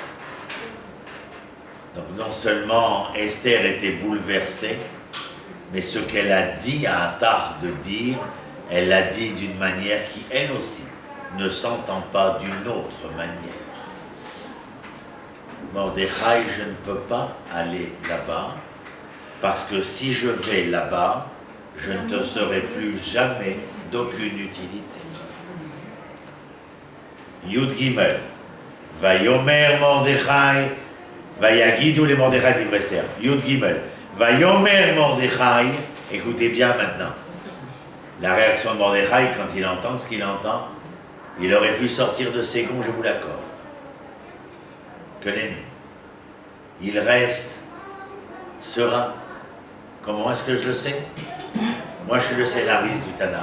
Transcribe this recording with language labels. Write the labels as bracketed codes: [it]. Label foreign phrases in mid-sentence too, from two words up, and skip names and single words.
[fr] Donc non seulement Esther était bouleversée, mais ce qu'elle a dit à Attar de dire, elle l'a dit d'une manière qui, elle aussi, ne s'entend pas d'une autre manière. Mordechai, je ne peux pas aller là-bas, parce que si je vais là-bas, je ne te serai plus jamais d'aucune utilité. [he] יוד גימל ויאמר מרדכי ויגידו ל מרדכי דברי אסתר. יוד גימל ויאמר מרדכי, [fr] écoutez bien maintenant. La réaction de Mordechai, quand il entend ce qu'il entend, il aurait pu sortir de ses gonds, je vous l'accorde. Que nenni. Il reste serein. Comment est-ce que je le sais? Moi, je suis le scénariste du Tanakh.